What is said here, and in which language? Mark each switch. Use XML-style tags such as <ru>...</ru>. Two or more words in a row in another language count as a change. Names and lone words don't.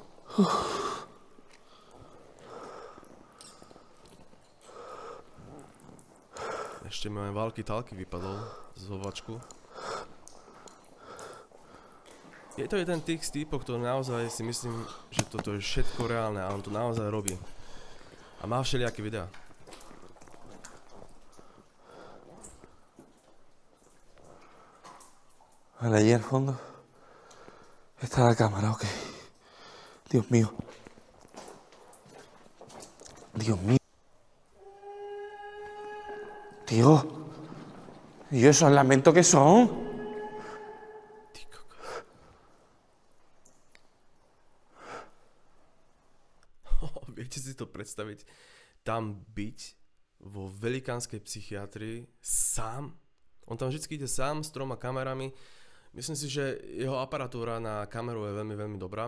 <sk>Ešte mi aj walkie-talkie vypadol z hovačku. Je to jeden tých týpov, ktorý naozaj si myslím, že toto je všetko reálne a on to naozaj robí. A má všelijaké videá.</sk> <es>Vale, allí al fondo está la cámara, ok. Dios mío. Dios mío. Tío. ¿Y esos lamentos qué son?</es> <sk>Ty kokos. Viete si to predstaviť? Tam byť vo velikánskej psychiatrii sám. On tam vždy ide sám s 3 kamerami. Myslím si, že jeho aparatúra na kameru je veľmi, veľmi dobrá.</sk>